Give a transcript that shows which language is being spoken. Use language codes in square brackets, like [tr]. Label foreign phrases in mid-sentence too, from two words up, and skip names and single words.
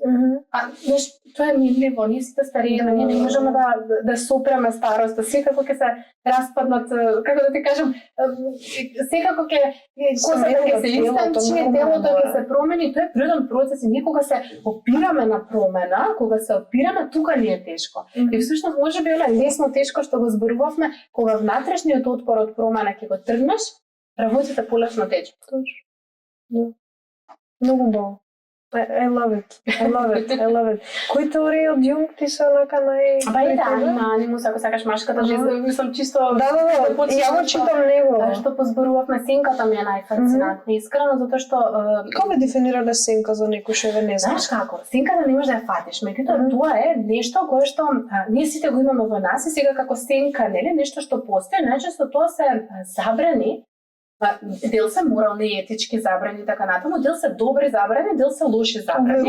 [mk] Знаеш, тоа е минливо, ние сите старееме, ние не можеме да сопреме староста, секако ќе се распаднат, како да ти кажам, секако ќе косата ќе се истанчи, телото ќе се промени, тоа е природен процес и ние кога се опираме на промена, кога се опираме, тука ни е тешко. И всушност можеби е лесно тешко што го зборувавме, кога внатрешниот отпор од промена ќе го тргнеш, работите полесно тече. Многу убаво. [en] I love it. [mk] Кои теории од Јунг ти се онака Па и анимус, ако сакаш машката жизна, мислам чисто... Да, ја го читам него. Што позборувавме, сенката ми е најфасцинантна, искрено, затоа што... Како дефинирале сенка за некој што не знае? Знаеш како? Сенката не можеш да ја фатиш, меѓутоа тоа е нешто кое што ние сите го имаме во нас и сега како сенка, нели, нешто што постои, најчесто тоа се забрани Дел се морални и етички забрани така натаму, дел се добри забрани, дел се лоши забрани.